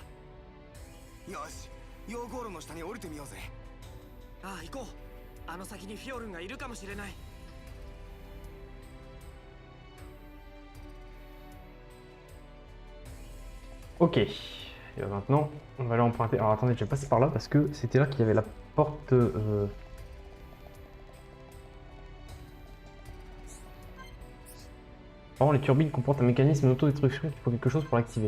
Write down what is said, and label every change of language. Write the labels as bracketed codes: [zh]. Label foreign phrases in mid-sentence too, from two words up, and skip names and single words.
[ja] よし、ヨーゴールの下に降りてみようぜ。ああ、行こう。あの先にフィオルンがいるかもしれない。 [fr] Ok. Et maintenant, on va aller emprunter. Alors attendez, je vais passer par là parce que c'était là qu'il y avait la porte. Oh, les turbines comportent un mécanisme d'autodestruction qui faut quelque chose pour l'activer.